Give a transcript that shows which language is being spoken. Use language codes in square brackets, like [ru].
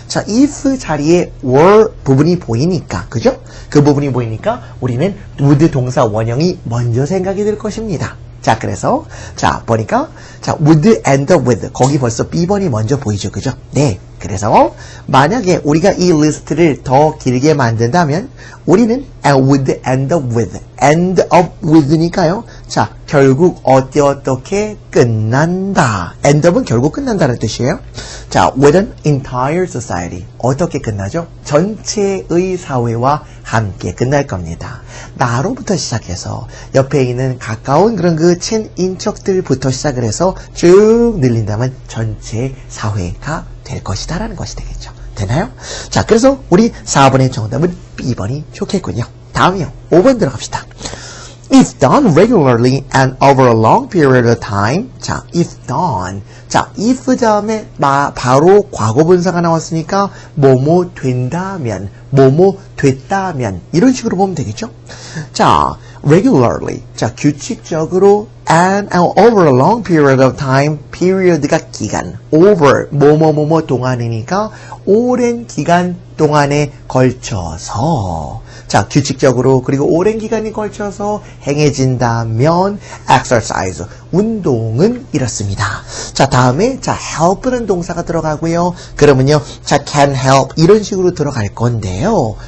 [ko] if 자리에 were 부분이 보이니까, 그죠? 그 부분이 보이니까 우리는 would 동사 원형이 먼저 생각이 들 것입니다. [en] 그래서, 보니까, would end up with. [ko] 거기 벌써 B번이 먼저 보이죠, 그죠? 네. 그래서, 만약에 우리가 이 리스트를 더 길게 만든다면, 우리는 would end up with. [en] end up with니까요. [ko] 결국 어떻게 끝난다. end up 은 결국 끝난다는 뜻이에요. [en] with an entire society. 어떻게 끝나죠? [ko] 전체의 사회와 함께 끝날 겁니다. 나로부터 시작해서 옆에 있는 가까운 그런 그 친인척들부터 시작을 해서 쭉 늘린다면 전체 사회가 될 것이다 라는 것이 되겠죠. 되나요? 그래서 우리 4번의 정답은 B번이 좋겠군요. 다음이요. 5번 들어갑시다. [en] If done regularly and over a long period of time. if done. [ko] if 다음에 바로 과거분사가 나왔으니까 뭐뭐 된다면, 뭐뭐 됐다면 이런 식으로 보면 되겠죠? [en] regularly. 규칙적으로 and over a long period of time. [ko] period가 기간. over 뭐뭐 동안이니까 오랜 기간 동안에 걸쳐서 규칙적으로 그리고 오랜 기간이 걸쳐서 행해진다면 exercise, 운동은 이렇습니다. 다음에 help는 동사가 들어가고요. 그러면요, can help 이런 식으로 들어갈 건데요.